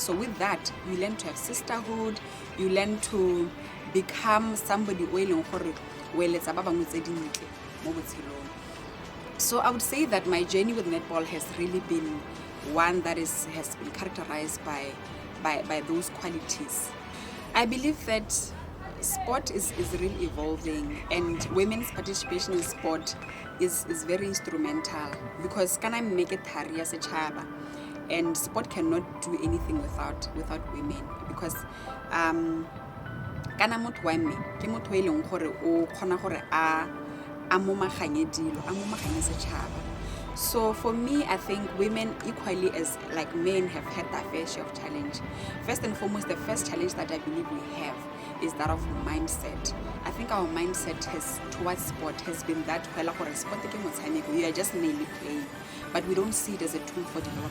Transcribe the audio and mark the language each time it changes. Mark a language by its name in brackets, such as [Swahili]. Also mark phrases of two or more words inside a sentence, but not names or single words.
[English] So with that, you learn to have sisterhood, you learn to become somebody so I would say that my journey with netball has really been one that has been characterized by those qualities. I believe that sport is really evolving, and women's participation in sport is very instrumental, because can I make it career as a child, and sport cannot do anything without women, because [Northern Sotho] kana motho wa me ke motho e leng gore o khona gore a momaganye dilo, a momaganye setšhaba. [English] So for me, I think women equally as like men have had their fair share of challenge. First and foremost, the first challenge that I believe we have is that of mindset. I think our mindset towards sport has been that you are just mainly playing, but we don't see it as a tool for development.